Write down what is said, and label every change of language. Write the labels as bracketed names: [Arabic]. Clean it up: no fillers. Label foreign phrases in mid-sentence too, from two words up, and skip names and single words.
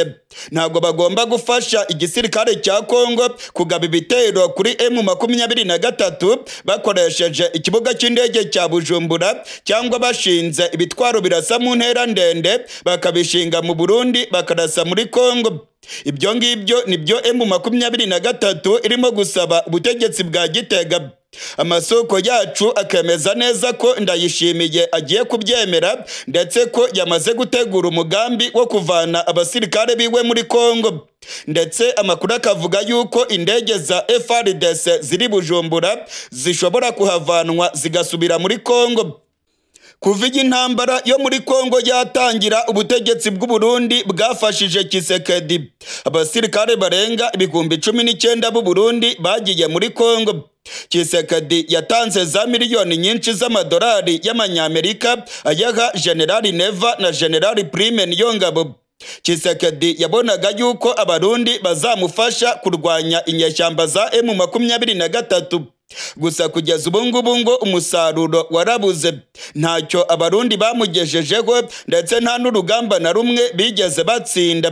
[Kinyarwanda] Ntabwo bagomba gufasha igisirikare cya Kongo kugaba ibitero kuri M23 bakoresheje ikibuga cy'indege cya Bujumbura cyangwa bashinze ibitwaro birasa mu ntera ndende bakabishinga mu Burundi bakarasa muri Kongo. Ibyo ngibyo nibyo M23 irimo gusaba ubutegetsi bwa Gitega. Amasoko yacu akemeza neza ko Ndayishimiye agiye kubyemera ndetse ko yamaze gutegura umugambi wo kuvana abasirikare biwe muri Kongo. Ndetse amakuru akavuga yuko indege za FARDC ziri Bujumbura zishobora kuhavanwa zigasubira muri Kongo. Kuva intambara yo muri Kongo yatangira ubutegetsi bw'u Burundi bwafashije Kisekedi. Abasirikare barenga 19,000 b'u Burundi bagiye muri Kongo. Kisekedi yatanze za miliyoni nyinshi z'amadolari y'amanyamerika ayaha General Neva na General Prime Niyongabo. Kisekedi yabonaga yuko abarundi bazamufasha kurwanya inyeshyamba za M23. Gusa kugeza ubu ngubu ngo umusaruro warabuze. Ntacyo abarundi bamugejejeho ndetse nta n'urugamba na rumwe bigeze batsinda.